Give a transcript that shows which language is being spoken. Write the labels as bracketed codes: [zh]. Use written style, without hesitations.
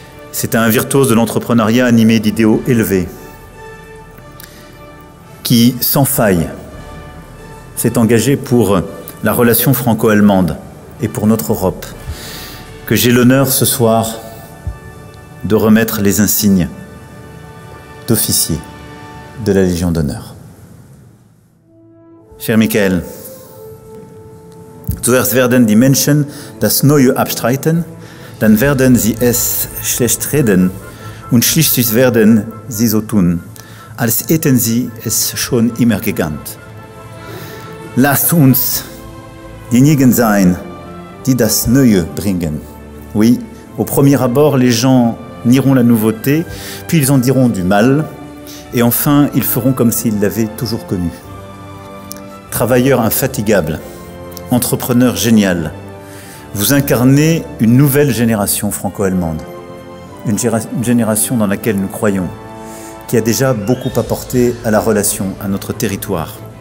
[fr] C'est un virtuose de l'entrepreneuriat animé d'idéaux élevés qui, sans faille, s'est engagé pour la relation franco-allemande et pour notre Europe, que j'ai l'honneur ce soir de remettre les insignes d'officier de la Légion d'honneur. Cher Michael, [de] zuerst werden die Menschen das Neue abstreiten, dann werden sie es schlecht reden und schließlich werden sie so tun, als hätten sie es schon immer gekannt. Lasst uns diejenigen sein, die das Neue bringen. [fr] Oui, au premier abord, les gens nieront la nouveauté, puis ils en diront du mal, et enfin, ils feront comme s'ils l'avaient toujours connu. Travailleur infatigable, entrepreneur génial, vous incarnez une nouvelle génération franco-allemande, une génération dans laquelle nous croyons, qui a déjà beaucoup apporté à la relation, à notre territoire.